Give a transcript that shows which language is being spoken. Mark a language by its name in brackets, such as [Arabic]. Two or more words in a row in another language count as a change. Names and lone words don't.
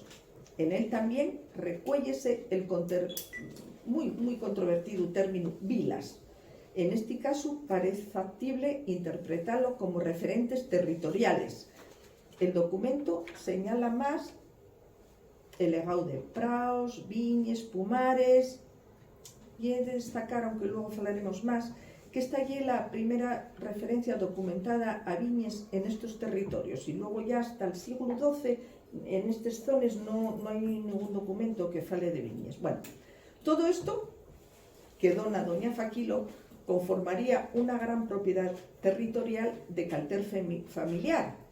[Spanish] En él también recuéllese el muy controvertido término vilas. En este caso parece factible interpretarlo como referentes territoriales. El documento señala más el legado de [Asturian] praos, viñes, pumares, [Spanish] y he de destacar, aunque luego hablaremos más, que esta es la primera referencia documentada a viñes en estos territorios, y luego ya hasta el siglo XII en estas zonas no hay ningún documento que [Asturian] fale de viñes. [Spanish] Bueno, todo esto que dona doña Faquilo conformaría una gran propiedad territorial de caracter familiar.